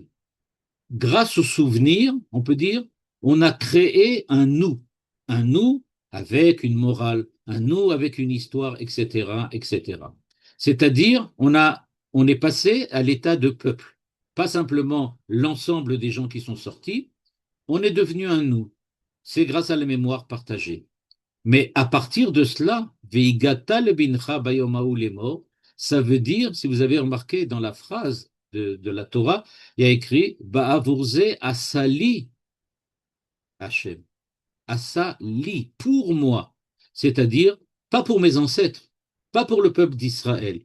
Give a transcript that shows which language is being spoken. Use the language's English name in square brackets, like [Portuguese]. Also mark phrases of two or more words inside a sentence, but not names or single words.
[French] Grâce au souvenir, on peut dire, on a créé un nous avec une morale, un nous avec une histoire, etc., etc. C'est-à-dire, on est passé à l'état de peuple, pas simplement l'ensemble des gens qui sont sortis, on est devenu un nous. C'est grâce à la mémoire partagée. Mais à partir de cela, [Hebrew] והגדת לבנך ביום ההוא לאמר, [French] ça veut dire, si vous avez remarqué dans la phrase de la Torah, il y a écrit [Hebrew] בעבור זה עשה לי השם. [French] Asali, pour moi. C'est-à-dire, pas pour mes ancêtres, pas pour le peuple d'Israël.